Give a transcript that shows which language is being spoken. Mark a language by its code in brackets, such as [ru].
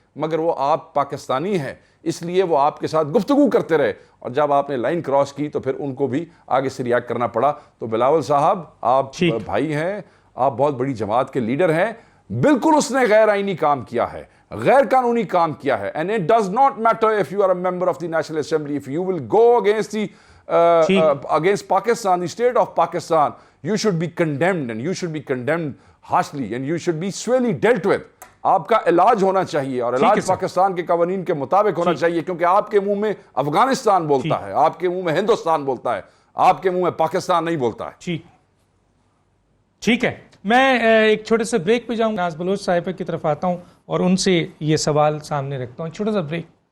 [ur] مگر وہ آپ پاکستانی ہیں اس لیے وہ آپ کے ساتھ گفتگو کرتے رہے, اور جب آپ نے لائن کراس کی تو پھر ان کو بھی آگے سے ریاکٹ کرنا پڑا. تو بلاول صاحب آپ بھائی ہیں, آپ بہت بڑی جماعت کے لیڈر ہیں, بالکل اس نے غیر آئینی کام کیا ہے, غیر قانونی کام کیا ہے. [en] And it does not matter if you are a member of the National Assembly, if you will go against the against Pakistan, the state of Pakistan, you should be condemned, and you should be condemned harshly, and you should be severely dealt with. [ur] آپ کا علاج ہونا چاہیے, اور علاج پاکستان کے قوانین کے مطابق ہونا چاہیے, کیونکہ آپ کے منہ میں افغانستان بولتا ہے, آپ کے منہ میں ہندوستان بولتا ہے, آپ کے منہ میں پاکستان نہیں بولتا ہے. ٹھیک ہے, میں ایک چھوٹے سے بریک پہ جاؤں, ناز بلوچ صاحبہ کی طرف آتا ہوں اور ان سے یہ سوال سامنے رکھتا ہوں. چھوٹا سا بریک.